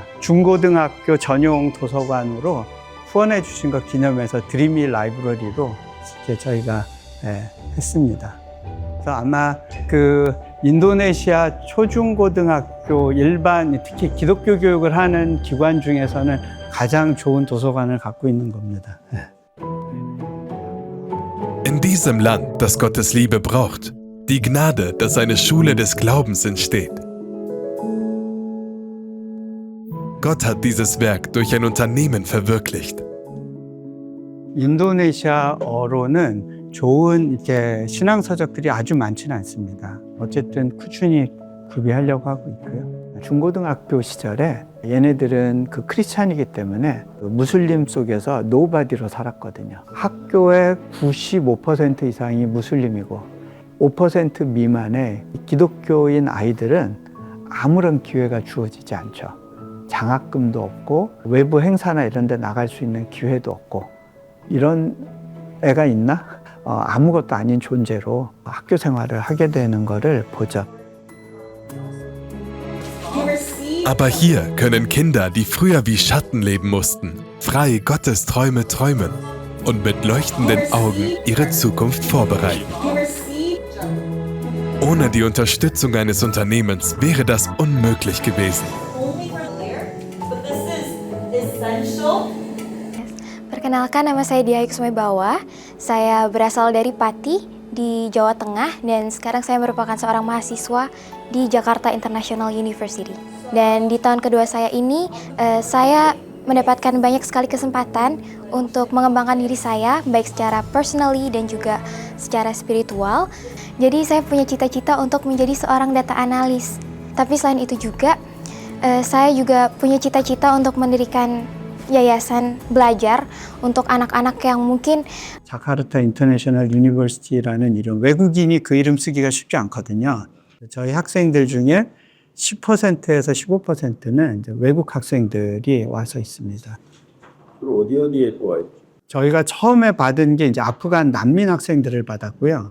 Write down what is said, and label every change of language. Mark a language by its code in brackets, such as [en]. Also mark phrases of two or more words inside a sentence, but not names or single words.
[ko] 중고등학교 전용 도서관으로 후원해 주신 것 기념해서 드리미 라이브러리로 저희가 했습니다. 그래서 아마 그 인도네시아 초중고등학교 일반 특히 기독교 교육을 하는 기관 중에서는 가장 좋은 도서관을 갖고 있는 겁니다. [de] In diesem Land, das Gottes Liebe braucht, die Gnade, dass eine Schule des Glaubens entsteht. Gott hat dieses Werk durch ein Unternehmen verwirklicht. [ko] 인도네시아어로는 좋은 이렇게 신앙서적들이 아주 많지는 않습니다. 어쨌든 꾸준히 구비하려고 하고 있고요. 중고등학교 시절에 얘네들은 그 크리스찬이기 때문에 그 무슬림 속에서 노바디로 살았거든요. 학교의 95% 이상이 무슬림이고 5% 미만의 기독교인 아이들은 아무런 기회가 주어지지 않죠. 장학금도 없고 외부 행사나 이런 데 나갈 수 있는 기회도 없고 이런 애가 있나? 아무것도 아닌 존재로 학교 생활을 하게 되는 거를 보죠. [de] Aber hier können Kinder, die früher wie Schatten leben mussten, frei Gottes Träume träumen und mit leuchtenden Augen ihre Zukunft vorbereiten. Ohne die Unterstützung eines Unternehmens wäre das unmöglich gewesen. [id] Perkenalkan, nama saya Diah Kusuma Bawah. Saya berasal dari Pati di Jawa Tengah dan sekarang saya merupakan seorang mahasiswa di Jakarta International University. Dan di tahun kedua saya ini, saya mendapatkan banyak sekali kesempatan untuk mengembangkan diri saya, baik secara personally dan juga secara spiritual. Jadi saya punya cita-cita untuk menjadi seorang data analis. Tapi selain itu juga, saya juga punya cita-cita untuk mendirikan yayasan belajar untuk anak-anak yang mungkin [ko] 자카르타 인터내셔널 유니버시티라는 이름, 외국인이 그 이름 쓰기가 쉽지 않거든요. 저희 학생들 중에 10%에서 15%는 이제 외국 학생들이 와서 있습니다. 어디에 와 있죠? 저희가 처음에 받은 게 이제 아프간 난민 학생들을 받았고요.